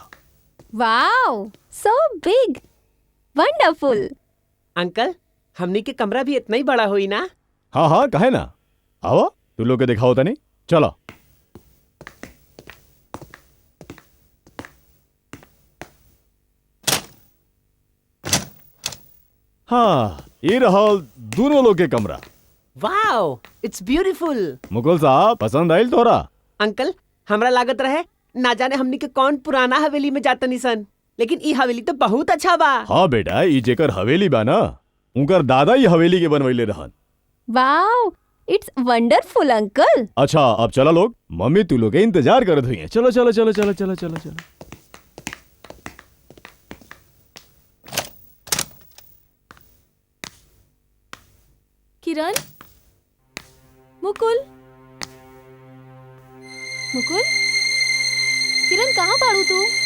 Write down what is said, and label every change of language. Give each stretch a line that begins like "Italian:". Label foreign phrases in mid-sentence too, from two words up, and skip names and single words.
English: wow, so big, wonderful.
Bhojpuri: अंकल, हमनी के कमरा भी इतना ही बड़ा हुई ना? हाँ हाँ, कहे ना। आओ, तू लोग के दिखाओ तनी। चलो। हाँ, ये रहा दोनों लोग के कमरा।
English: wow, it's beautiful.
Bhojpuri: मुकुल साहब, पसंद आयल तोरा? अंकल, हमरा लागत रहे ना जाने हमनी के कौन पुराना हवेली में जातनी सन, लेकिन ई हवेली तो बहुत अच्छा बा। हाँ बेटा, ई जेकर हवेली बा ना, उनकर दादा ही हवेली के बनवैले रहन।
English: wow, it's wonderful uncle.
Bhojpuri: अच्छा, अब चला लोग, मम्मी तू लोग के इंतजार करत हुई है। चलो चलो चलो चलो चलो चलो चलो। किरण, मुकुल, मुकुल, किरण कहाँ बाड़ू तू?